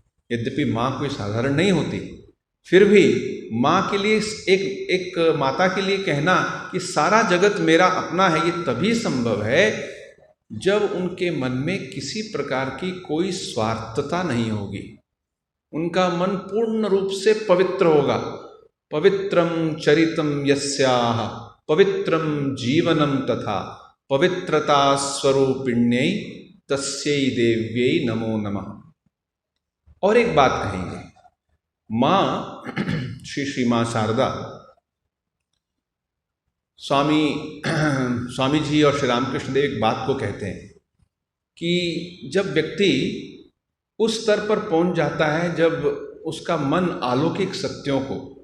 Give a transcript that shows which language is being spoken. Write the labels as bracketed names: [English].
[Hindi] यद्यपि माँ कोई साधारण नहीं होती, फिर भी माँ के लिए एक माता के लिए कहना कि सारा जगत मेरा अपना है, ये तभी संभव है जब उनके मन में किसी प्रकार की कोई स्वार्थता नहीं होगी। उनका मन पूर्ण रूप से पवित्र होगा। [Sanskrit] पवित्रम चरितम यस्याः पवित्रम जीवनम तथा पवित्रता स्वरूपिण्यै तस्यै देव्यै नमो नमः। [Hindi] और एक बात कहेंगे, माँ श्री माँ शारदा, स्वामी जी और श्री रामकृष्ण देव एक बात को कहते हैं कि जब व्यक्ति उस स्तर पर पहुंच जाता है जब उसका मन अलौकिक सत्यों को,